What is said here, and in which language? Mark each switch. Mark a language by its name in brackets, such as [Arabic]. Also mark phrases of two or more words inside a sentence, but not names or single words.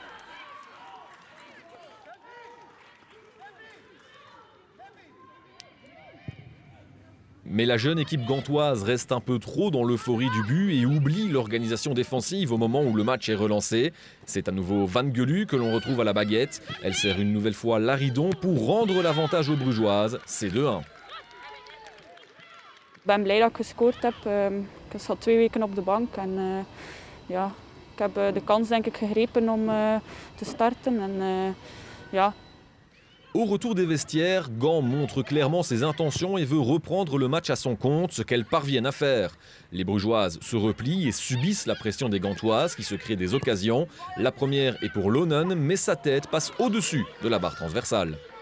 [French] Mais la jeune équipe gantoise reste un peu trop dans l'euphorie du but et oublie l'organisation défensive au moment où le match est relancé. C'est à nouveau Van Gelu que l'on retrouve à la baguette. Elle sert une nouvelle fois Laridon pour rendre l'avantage aux Brugeoises. C'est 2-1. [Dutch] Ik ben blij dat ik gescoord heb. Ik zat 2 weken op de bank en ja, ik heb de kans denk ik gegrepen om te starten. Ja. [French] Au retour des vestiaires, Gand montre clairement ses intentions et veut reprendre le match à son compte, ce qu'elles parviennent à faire. Les Brugeoises se replient et subissent la pression des Gantoises qui se créent des occasions. La première est pour Lonen, mais sa tête passe au-dessus de la barre transversale.